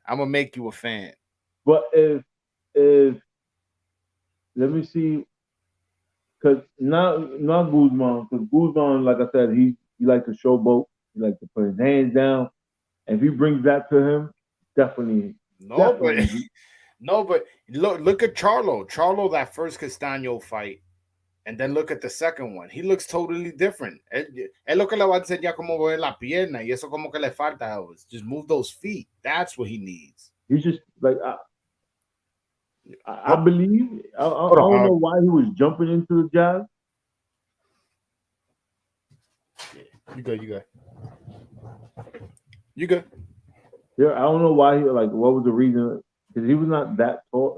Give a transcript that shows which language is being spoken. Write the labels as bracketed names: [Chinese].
[English] But if let me see, because not Guzman, because Guzman, like I said, he likes to showboat. He likes to put his hands down. And if he brings that to him, definitely. But look at Charlo. Charlo, that first Castaño fight. And then look at the second one. He looks totally different. [Spanish] Es lo que le va a enseñar cómo mover la pierna. Y eso como que le falta, Elvis. [English] Just move those feet. That's what he needs. He's just like, I believe, I don't know why he was jumping into the jab. You good. Yeah, I don't know why what was the reason? Because he was not that tall.